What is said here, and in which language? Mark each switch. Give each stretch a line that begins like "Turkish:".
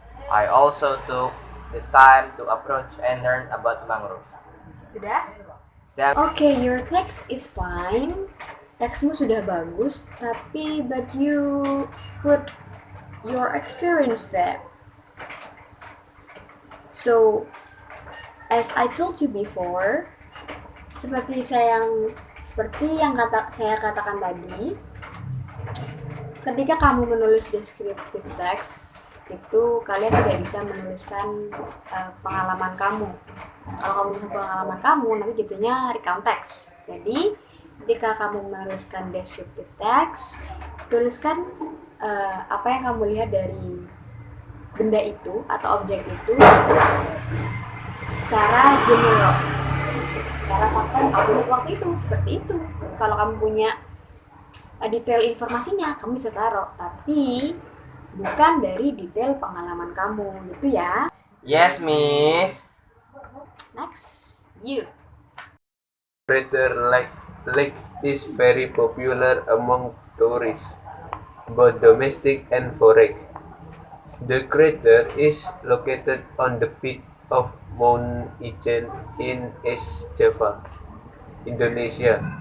English: I also took the time to approach and learn about mangrove.
Indonesian: Udah? Sudah.
English: Okay, your text is fine.
Indonesian: Teksmu sudah bagus, tapi
English: but you put your experience there. So, as I told you before,
Indonesian: seperti yang saya katakan tadi, ketika kamu menulis descriptive text itu kalian tidak bisa menuliskan pengalaman kamu. Kalau kamu menuliskan pengalaman kamu, nanti jatuhnya recount text. Jadi ketika kamu menuliskan descriptive text, tuliskan apa yang kamu lihat dari benda itu atau objek itu secara general, secara fakta yang kamu lihat waktu itu, seperti itu. Kalau kamu punya detail informasinya, kamu bisa taruh, tapi bukan dari detail pengalaman kamu, gitu ya.
English: Yes, Miss. Next, you. Crater Lake is very popular among tourists, both domestic and foreign. The crater is located on the peak of Mount Ijen in East Java, Indonesia.